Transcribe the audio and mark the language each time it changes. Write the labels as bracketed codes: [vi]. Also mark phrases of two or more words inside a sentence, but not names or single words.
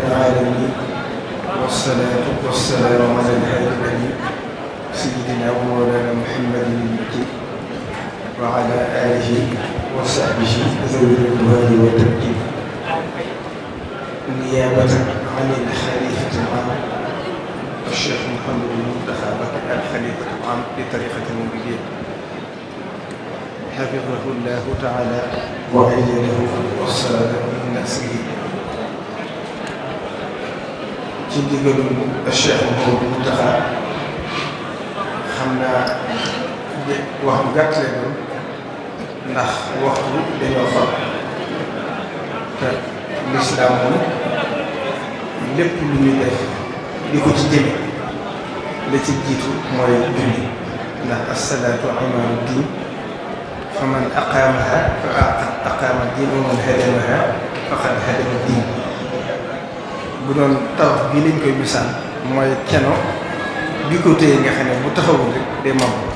[ar] العالمين والصلاة والسلام على الهادي الأمين سيدنا ومولانا محمد المكي وعلى آله وصحبه ذوي الرضوان والتمكين نيابة عن الخليفة العام الشيخ محمد المنتخب الخليفة العام لطريقة المريدية حفظه الله تعالى وأيده والصلاة من نسله [wo] ci ndigalul Cheikh Mouhamadou Mountakha xam naa wax bu gàtt lay doon ndax waxtu dañoo far te lislaam moom lépp lu ñuy def di ko ci jëme la ci jiitu mooy julli ndax [ar] الصلاة عماد الدين فمن أقامها فأقام الدين ومن هدمها فقد هدم الدين [wo] bu doon tabax bii lañ koy misaal mooy keno bi ko téye nga xam ne bu taxawul rek day màbb